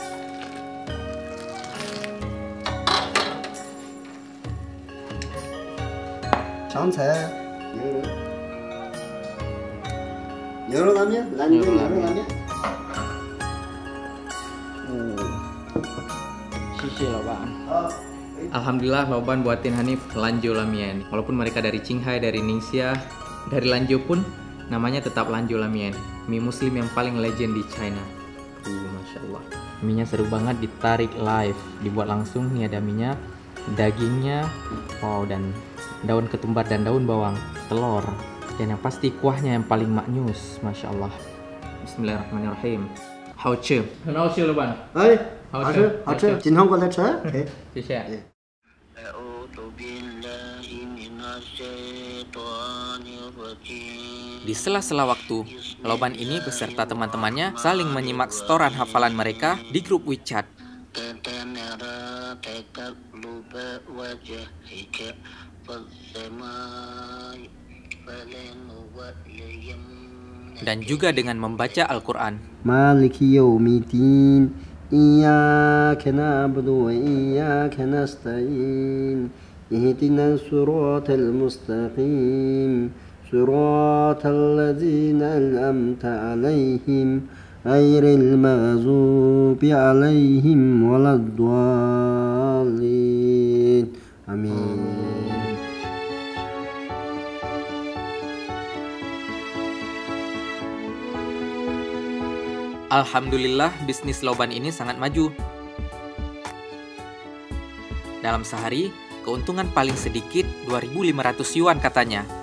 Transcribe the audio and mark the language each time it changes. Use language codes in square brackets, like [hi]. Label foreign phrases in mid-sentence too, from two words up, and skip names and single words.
[zh] 香菜，牛肉拉面，兰州牛肉拉面。谢谢老板。好。 [id] Alhamdulillah Lauban buatin Hanif Lanjo Lamien. Walaupun mereka dari Qinghai, dari Ningxia, dari Lanjo pun namanya tetap Lanjo Lamien. Mie muslim yang paling legend di China. [ar] ما شاء الله. [id] Mie-nya seru banget, ditarik live, dibuat langsung. Nih ada mie-nya, dagingnya, wow, dan daun ketumbar dan daun bawang, telur. Dan yang pasti kuahnya yang paling maknyus, [ar] ما شاء الله. [id] Bismillahirrahmanirrahim. [zh] Hao-che. 很好吃了吧？哎，好好吃吃，好吃，经常过来吃。哎，谢谢。 [id] Di sela-sela waktu, Lauban ini beserta teman-temannya saling menyimak setoran hafalan mereka di grup WeChat. Dan juga dengan membaca Al-Quran. [ar] مالك يوم الدين إياك نعبد وإياك نستعين اهدنا الصراط المستقيم صراط الذين أنعمت عليهم غير المغضوب عليهم ولا الضالين. [id] Amin. Alhamdulillah, bisnis Lauban ini sangat maju. Dalam sehari, keuntungan paling sedikit 2.500 yuan katanya.